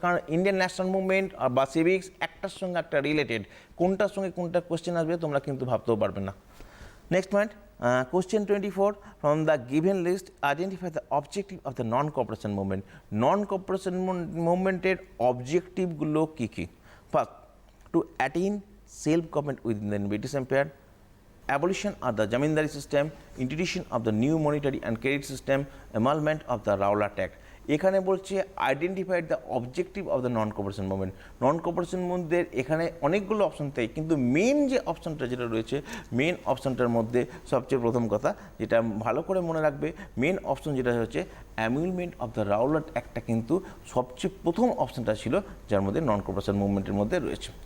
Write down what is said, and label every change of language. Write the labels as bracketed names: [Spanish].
[Bangla] কারণ Indian national movement বা civics একটার সঙ্গে একটা রিলেটেড, কোনটার সঙ্গে কোনটা কোশ্চেন আসবে তোমরা কিন্তু ভাবতেও পারবে না। [English] Next point, question 24, from the given list identify the objective of the non cooperation movement. নন কোঅপারেশন মুভমেন্টের অবজেক্টিভগুলো [Bangla] key key? [English] First, to attain self-government within the British Empire, abolition of the Jamindari system, introduction of the new monetary and credit system, emolument of the Rowlatt Act. [Bangla] এখানে বলছে [English] Identified the objective of the non cooperation movement. [Bangla] Non cooperation মুভমেন্টের এখানে অনেকগুলো option থাকে, কিন্তু main যে অপশনটা যেটা রয়েছে, মেন অপশনটার মধ্যে সবচেয়ে প্রথম কথা যেটা ভালো করে মনে রাখবে, মেন অপশন যেটা হচ্ছে [English] emolument of the Rowlatt অ্যাক্টটা [Bangla] কিন্তু সবচেয়ে প্রথম অপশনটা ছিল, যার মধ্যে নন কোঅপারেশন মুভমেন্টের মধ্যে রয়েছে।